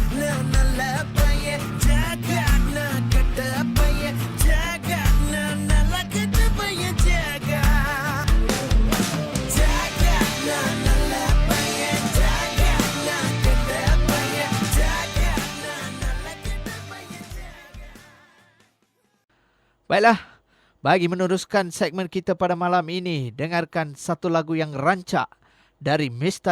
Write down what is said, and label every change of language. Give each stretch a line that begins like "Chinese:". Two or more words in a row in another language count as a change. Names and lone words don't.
Tamil: நான் நல்ல பையன் ஜாகாட் நான் கெட்ட பையன் ஜாகாட் நான் நல்ல கெட்ட பையன் ஜாகாட் ஜாகாட் நான் நல்ல பையன் ஜாகாட் நான் கெட்ட பையன் ஜாகாட் நான் நல்ல கெட்ட பையன் ஜாகாட்.
Malay: Baiklah, bagi meneruskan segmen kita pada malam ini, dengarkan satu lagu yang rancak dari Mr.